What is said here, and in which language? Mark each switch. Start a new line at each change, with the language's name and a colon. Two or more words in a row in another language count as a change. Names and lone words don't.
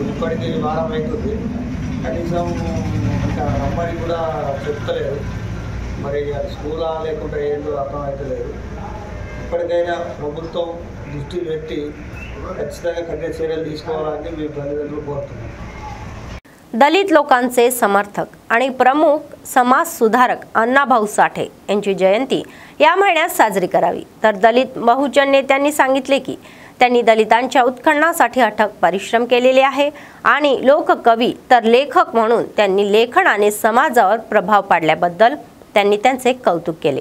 Telugu: ఇప్పటికీ వారం అవుతుంది, కనీసం ఇంకా రమ్మని కూడా చెప్తలేరు। మరి అది స్కూలా లేకుంటే ఏంటో అర్థం అవుతలేదు। ఇప్పటికైనా ప్రభుత్వం దృష్టి పెట్టి ఖచ్చితంగా కఠిన చర్యలు తీసుకోవాలని మేము తల్లిదండ్రులు కోరుతున్నాం।
Marathi: दलित लोकांचे समर्थक आणि प्रमुख समाज सुधारक अण्णाभाऊ साठे यांची जयंती या महिन्यात साजरी करावी। तर दलित बहुजन नेत्यांनी सांगितले की त्यांनी दलितांच्या उत्खननासाठी अथक परिश्रम केलेले आहे आणि लोककवी तर लेखक म्हणून त्यांनी लेखनाने समाजावर प्रभाव पाडल्याबद्दल त्यांनी त्यांचे कौतुक केले।